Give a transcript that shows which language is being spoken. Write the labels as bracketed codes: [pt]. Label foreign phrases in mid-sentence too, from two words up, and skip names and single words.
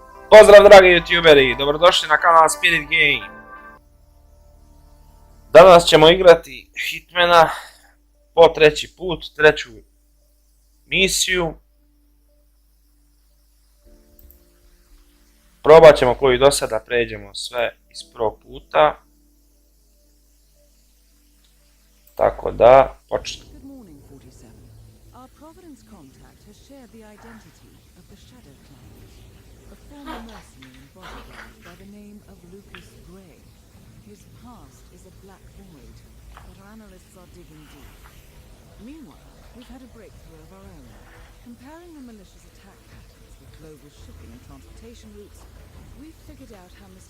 [hr] Pozdrav dragi youtuberi, dobrodošli na kanal Spirit Game. Danas ćemo igrati Hitmana po treći put, treću misiju. Probat ćemo koju do sada pređemo sve iz prvog puta. Tako da, počnemo. [en] Good morning, 47. Our Providence contact has shared the identity of the Shadow Clan, a former mercenary and bodyguard by the name of Lucas Gray. His past is a black void, but our analysts are digging deep. Meanwhile, we've had a breakthrough of our own. Comparing the militia's attack patterns with global shipping and transportation routes, we've figured out how Mr.